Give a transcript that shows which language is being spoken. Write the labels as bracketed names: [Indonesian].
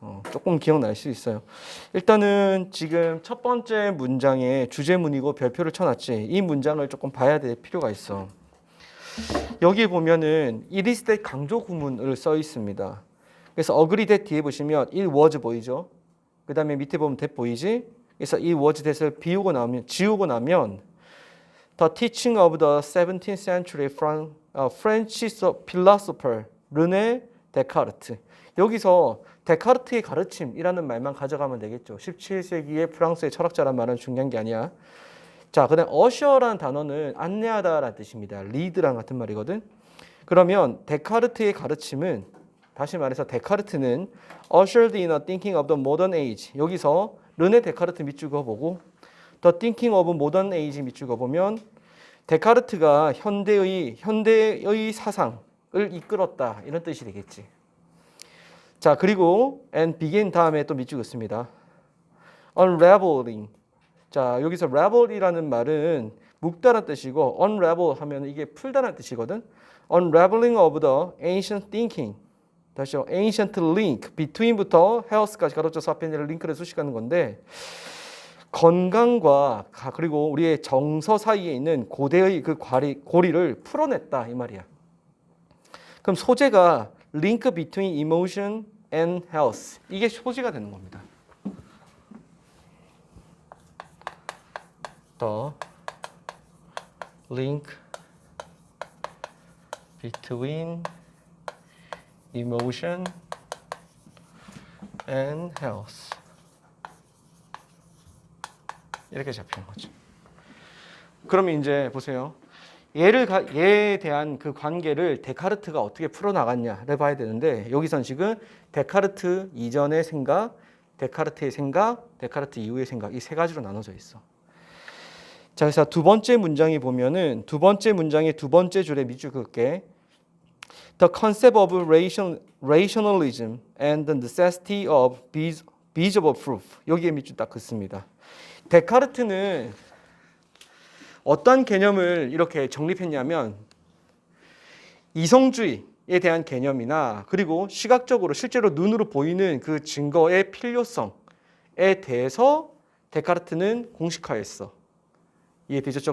[Korean] 조금 기억날 수 있어요. 일단은 지금 첫 번째 문장에 주제문이고 별표를 쳐놨지. 이 문장을 조금 봐야 될 필요가 있어. 여기 보면은 [English] it is that [Korean] 강조 구문을 써 있습니다. 그래서 [English] agree that [Korean] 뒤에 보시면 [English] it was [Korean] 보이죠? 그 다음에 밑에 보면 that 보이지? [English] 그래서 it was that을 지우고 나면 The teaching of the 17th century French philosopher 르네 데카르트. [Korean] 여기서 데카르트의 가르침이라는 말만 가져가면 되겠죠. 17세기의 프랑스의 철학자란 말은 중요한 게 아니야. 자, 그다음 어셔라는 단어는 안내하다라는 뜻입니다. 리드랑 같은 말이거든. 그러면 데카르트의 가르침은 다시 말해서 데카르트는 [English] ushered in a thinking of the modern age. [Korean] 여기서 르네 데카르트 밑줄 그어보고 [English] The thinking of modern age [Korean] 밑줄 그어보면 데카르트가 현대의 사상을 이끌었다 이런 뜻이 되겠지. 자, 그리고 [English] and begin [Korean] 다음에 또 밑줄 긋습니다. [English] unraveling. [Korean] 자, 여기서 ravel이라는 말은 묶다라는 뜻이고 unravel 하면 이게 풀다라는 뜻이거든. [English] unraveling of the ancient thinking. [Korean] 다시요. [English] ancient link between [Korean] 부터 health까지 가로쳐서 앞에 있는 링크를 수식하는 건데 건강과 그리고 우리의 정서 사이에 있는 고대의 그 고리를 풀어냈다 이 말이야. 그럼 소재가 [English] link between emotion and health. [Korean] 이게 소재가 되는 겁니다. [English] The link between emotion and health. [Korean] 이렇게 잡히는 거죠. 그러면 이제 보세요. 얘에 대한 그 관계를 데카르트가 어떻게 풀어나갔냐를 봐야 되는데 여기선 지금 데카르트 이전의 생각, 데카르트의 생각, 데카르트 이후의 생각 이 세 가지로 나눠져 있어. 자, 그래서 두 번째 문장이 보면은 두 번째 문장의 두 번째 줄에 밑줄 그을게. [English] The concept of rationalism and the necessity of visible proof. [Korean] 여기에 밑줄 딱 긋습니다. 데카르트는 어떤 개념을 이렇게 정립했냐면 이성주의에 대한 개념이나 그리고 시각적으로 실제로 눈으로 보이는 그 증거의 필요성에 대해서 데카르트는 공식화했어. 이해되죠?